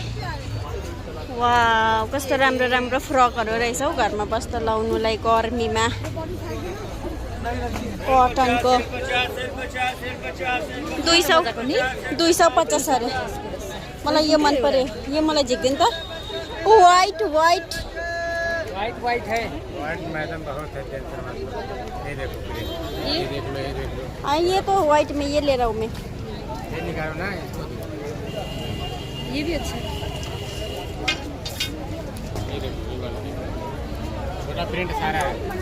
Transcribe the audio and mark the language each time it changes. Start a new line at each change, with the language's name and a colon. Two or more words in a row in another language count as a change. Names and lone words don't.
Nepali: वाउ, कस्तो राम्रो राम्रो फ्रकहरू रहेछ हौ घरमा बस्दा लाउनुलाई गर्मीमा। कटनको 250 अरे। मलाई यो मन पर्यो, यो मलाई झिक्दैन त।
English: white white white white
Hindi: है। वाइट मैडम बहुत है। ये देखो, ये देख लो, ये देख लो। ये तो वाइट में ये ले रहा हूँ मैं। ये निकालो ना इसको। ये भी अच्छा है। ये देखो, ये वाला छोटा प्रिंट सारा है।